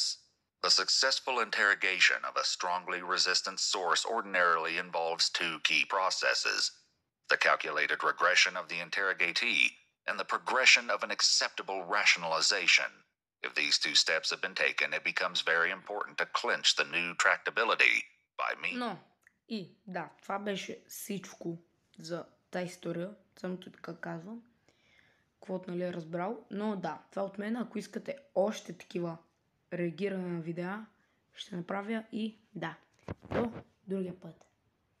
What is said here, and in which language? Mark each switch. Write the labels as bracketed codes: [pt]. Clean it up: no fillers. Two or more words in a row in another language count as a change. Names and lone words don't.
[en] The successful interrogation of a strongly resistant source ordinarily involves 2 key processes: the calculated regression of the interrogatee and the progression of an acceptable rationalization. If these 2 steps have been taken, it becomes very important to clinch the new tractability by me. [bg] Но, и да, това беше всичко за тази история, самото така казвам, каквото нали е разбрал, но да, това от мен, ако искате още такива реагиране на видеа, ще направя и да, до другия път.